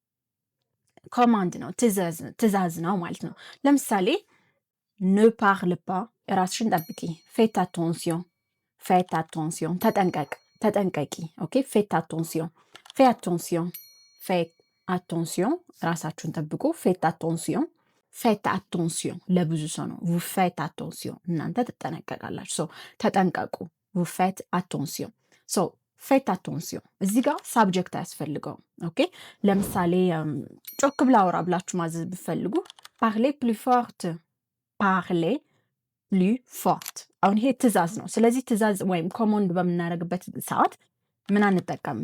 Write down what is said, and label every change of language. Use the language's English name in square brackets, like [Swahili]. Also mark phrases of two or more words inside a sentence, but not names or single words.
[Amharic] ኮማንድ ነው፣ ትእዛዝ ነው ማለት ነው። ለምሳሌ [French] ne parle pas [Amharic] ራስሽን ጠብቂ፣ [French] faites attention, faites attention [Amharic] ተጠንቀቂ። ኦኬ ፌት [French] attention, fais attention, faites attention [Amharic] ራሳችሁን ጠብቁ። [French] faites attention, faites attention [Amharic] ለብዙ ሰው ነው። [French] vous faites attention [Amharic] እናንተ ትጠነቀቃላችሁ። ሶ ተጠንቀቁ፣ [French] vous faites attention። [Amharic] ሶ [French] faites attention [Amharic] እዚህ ጋር ሳብጀክት አያስፈልገውም። ኦኬ ለምሳሌ ጮክ ብላ አውራ ብላችሁ ማዘዝ ብትፈልጉ [French] parlez plus fort, parlez plus fort። [Amharic] አሁን ይሄ ትእዛዝ ነው። ስለዚህ ትእዛዝ ወይም ኮማንድ በምናደርግበት ሰዓት ምን አንጠቀምም?